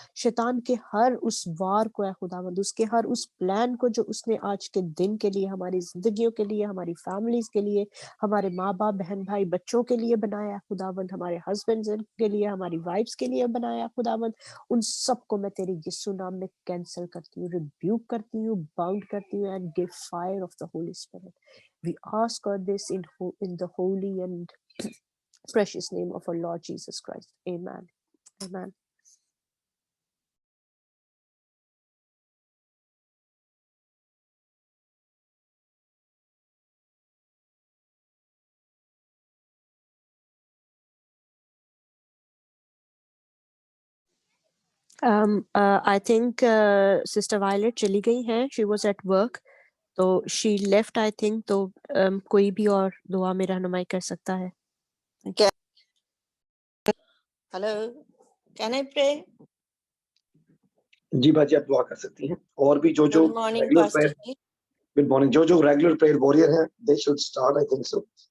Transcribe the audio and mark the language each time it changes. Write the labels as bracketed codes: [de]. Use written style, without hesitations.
[hi] शैतान के हर उस वार को खुदावंद, उसके हर उस प्लान को जो उसने आज के दिन के लिए, हमारी जिंदगियों के लिए, हमारी फैमिलीज के लिए, हमारे माँ बाप, बहन भाई, बच्चों के लिए बनाया खुदावंद, हमारे हस्बैंड के लिए, हमारी वाइफ्स के लिए बनाया खुदावंद, उन सबको मैं तेरे यीशु नाम में कैंसिल करती हूँ, रिब्यूक करती हूँ, बाउंड करती हूँ, [en] And give fire of the holy spirit. We ask God this in the holy and precious name of our Lord Jesus Christ. Amen. Amen. I think Sister Violet [hi] चली गई हैं. [en] She was at work. तो she left, I think. [hi] तो कोई भी और दुआ में रहनुमाई कर सकता है. [en] Hello, can I pray? [hi] जी बाजी, आप दुआ कर सकती हैं. और भी जो [en] Good morning, regular Pastor prayer, [hi] ji. [en] Good morning, जो regular prayer warrior हैं, they should start, I think so.